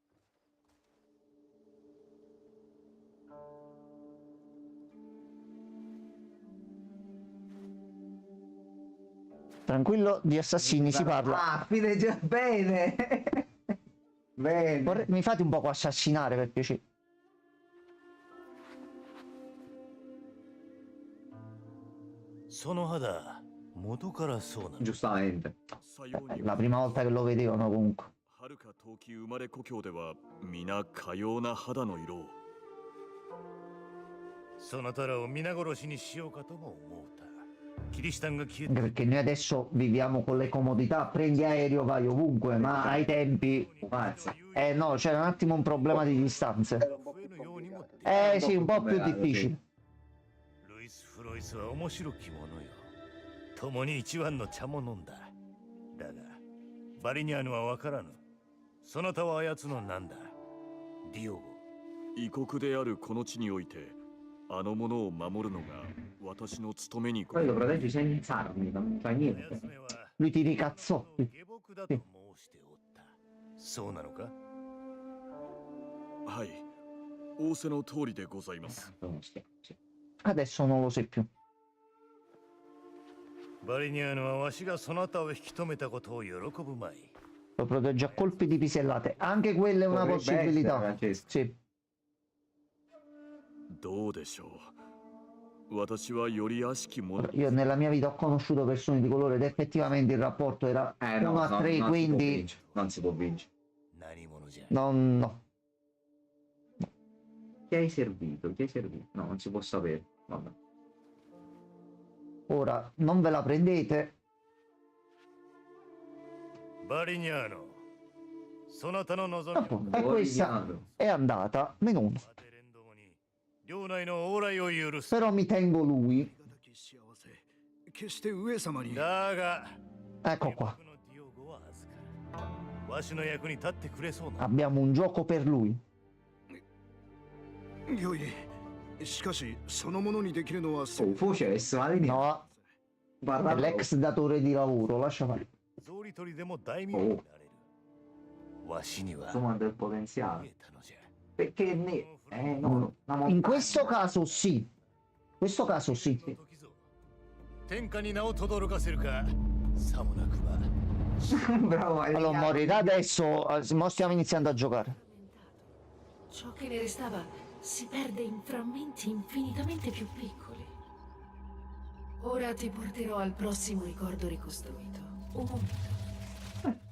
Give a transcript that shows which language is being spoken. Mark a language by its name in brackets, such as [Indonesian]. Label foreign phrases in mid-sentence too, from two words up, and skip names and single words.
[Italian] Tranquillo, di assassini si parla. Ah, fine già bene. Bene. Mi fate un poco assassinare per piacere. Sono Hada, [Japanese] 元からそうなの [Italian] Giustamente. La prima volta che lo vedevano comunque. [Japanese] はるか遠き生まれ故郷では皆かような肌の色を。そなたらを皆殺しにしようかとも思うた。キリシタンが消え [Italian] Anche perché noi adesso viviamo con le comodità, prendi aereo, vai ovunque, ma ai tempi... no, c'era un attimo un problema di distanze. Sì, un po' più difficile. [Japanese] ルイス・フロイスは面白き者よ。共に一番の茶も飲んだ。だが、バリニャーヌは分からぬ。そなたはあやつのなんだ。ディオゴ。異国であるこの地において、あの者を守るのが私の務めに [Italian] Poi lo proteggi senza armi, non fa niente. Lui ti ricazzò. [Japanese] そうなのか？はい。仰せの通りでございます。 [Italian] Adesso non lo sai più. [Japanese] バリニャーヌはわしがそなたを引き止めたことを喜ぶまい。 [Italian] Lo protegge a colpi di pisellate. Anche quella è una possibilità. Sì. [Japanese] どうでしょう。私はより悪しき者。 [Italian] Io nella mia vita ho conosciuto persone di colore ed effettivamente il rapporto era 1 a 3, quindi... Non si può vincere. No. Chi hai servito? Chi hai servito? No, non si può sapere. Vabbè. Ora, non ve la prendete. [Japanese] バリニャーノ、そなたの望み。 [Italian] E questa è andata meno 1. [Japanese] 領内の往来を許す。 [Italian] Però mi tengo lui. [Japanese] 決して上様に。だが、 [Italian] Ecco qua. [Japanese] ディオゴは預かる。わしの役に立ってくれそうな。 [Italian] Abbiamo un gioco per lui. [Japanese] 御意。しかしそのものにできるのは [Italian] Fucesse, ma lì No, è guarda l'ex datore di lavoro, lascia fare. [Japanese] 草履取りでも大名になれる。わしには [Italian] insomma del potenziale. [Japanese] 見えたのじゃ。 [Italian] Perché no, una In montagna. questo caso sì. In questo caso sì. [Japanese] 天下に名を轟かせるか。さもなくば。 [Italian] Bravo, Allora morirà adesso, mo stiamo iniziando a giocare. Ciò che ne restava si perde in frammenti infinitamente più piccoli. Ora ti porterò al prossimo ricordo ricostruito. Un momento.